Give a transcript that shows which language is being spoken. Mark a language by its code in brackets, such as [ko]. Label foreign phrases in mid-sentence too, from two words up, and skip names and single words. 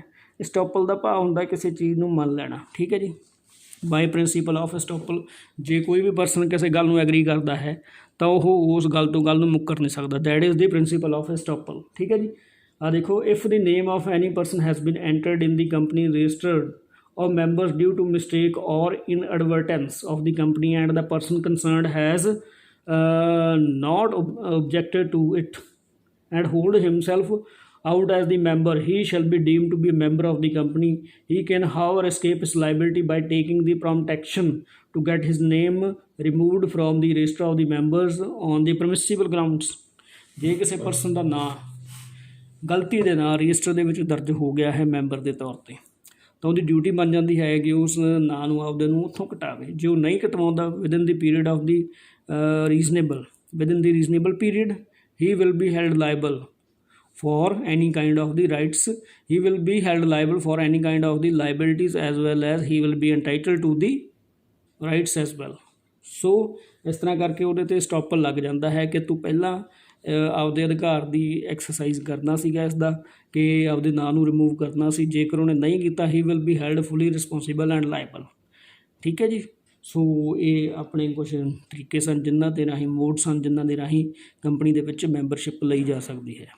[pa] ਸਟੋਪਲ ਦਾ ਭਾਵ ਹੁੰਦਾ ਕਿਸੇ ਚੀਜ਼ ਨੂੰ ਮੰਨ ਲੈਣਾ। ਠੀਕ ਹੈ ਜੀ, [en] by principle of estoppel, [pa] ਜੇ ਕੋਈ ਵੀ ਪਰਸਨ ਕਿਸੇ ਗੱਲ ਨੂੰ ਐਗਰੀ ਕਰਦਾ ਹੈ ਤਾਂ ਉਹ ਉਸ ਗੱਲ ਤੋਂ ਗੱਲ ਨੂੰ ਮੁੱਕਰ ਨਹੀਂ ਸਕਦਾ। [en] That is the principle of estoppel. [pa] ਠੀਕ ਹੈ ਜੀ, ਆ ਦੇਖੋ, [en] if the name of any person has been entered in the company registered of members due to mistake or inadvertence of the company and the person concerned has not objected to it and hold himself out as the member, he shall be deemed to be a member of the company. He can, however, escape his liability by taking the prompt action to get his name removed from the register of the members on the permissible grounds. [pa] ਜੇ ਕਿਸੇ ਪਰਸਨ ਦਾ ਨਾਂ ਗਲਤੀ ਦੇ ਨਾਲ ਰਜਿਸਟਰ ਦੇ ਵਿੱਚ ਦਰਜ ਹੋ ਗਿਆ ਹੈ ਮੈਂਬਰ ਦੇ ਤੌਰ 'ਤੇ, ਤਾਂ ਉਹਦੀ ਡਿਊਟੀ ਬਣ ਜਾਂਦੀ ਹੈ ਕਿ ਉਸ ਨਾਂ ਨੂੰ ਆਪਦੇ ਨੂੰ ਉੱਥੋਂ ਕਟਾਵੇ। ਜੇ ਉਹ ਨਹੀਂ ਕਟਵਾਉਂਦਾ [en] within the period of the reasonable period, he will be held liable for any kind of the rights, he will be held liable for any kind of the liabilities as well as he will be entitled to the rights as well। [pa] ਸੋ ਇਸ ਤਰ੍ਹਾਂ ਕਰਕੇ ਉਹਦੇ 'ਤੇ ਸਟੋਪਰ ਲੱਗ ਜਾਂਦਾ ਹੈ ਕਿ ਤੂੰ ਪਹਿਲਾਂ ਆਪਦੇ ਅਧਿਕਾਰ ਦੀ ਐਕਸਰਸਾਈਜ਼ ਕਰਨਾ ਸੀਗਾ ਇਸ ਦਾ, ਕਿ ਆਪਦੇ ਨਾਂ ਨੂੰ ਰਿਮੂਵ ਕਰਨਾ ਸੀ। ਜੇਕਰ ਉਹਨੇ ਨਹੀਂ ਕੀਤਾ, [en] he will be held fully responsible and liable. [pa] ਠੀਕ ਹੈ ਜੀ। ਸੋ ਇਹ ਆਪਣੇ ਕੁਛ ਤਰੀਕੇ ਸਨ ਜਿਨ੍ਹਾਂ ਦੇ ਰਾਹੀਂ, ਮੋਡ ਸਨ ਜਿਨ੍ਹਾਂ ਦੇ ਰਾਹੀਂ ਕੰਪਨੀ ਦੇ ਵਿੱਚ ਮੈਂਬਰਸ਼ਿਪ ਲਈ ਜਾ ਸਕਦੀ ਹੈ।